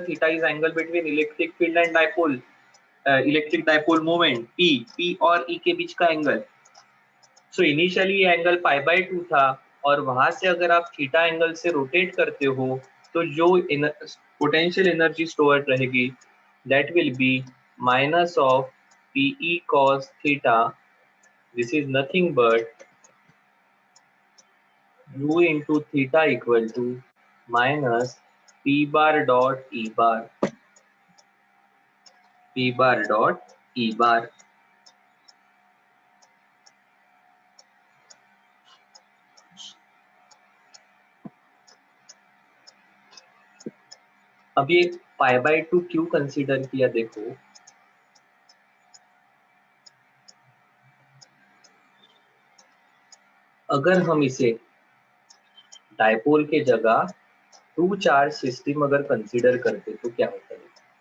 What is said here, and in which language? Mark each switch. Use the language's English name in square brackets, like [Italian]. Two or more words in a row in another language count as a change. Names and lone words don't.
[English] Theta is angle between electric field and dipole, electric dipole moment P [Hindi] और ई के बीच का एंगल। [English] so initially [Hindi] ये एंगल [English] pi by two [Hindi] था, और वहां से अगर आप थीटा एंगल से रोटेट करते हो तो जो [English] potential energy stored [Hindi] रहेगी [English] that will be minus of PE cos theta, this is nothing but u into theta equal to minus p bar dot e bar, p bar dot e bar। [Hindi] अब ये [English] pi by two [Hindi] क्यों कंसीडर किया? देखो अगर हम इसे डाइपोल के जगह [English] two charge system [Hindi] अगर कंसीडर करते तो क्या होता है?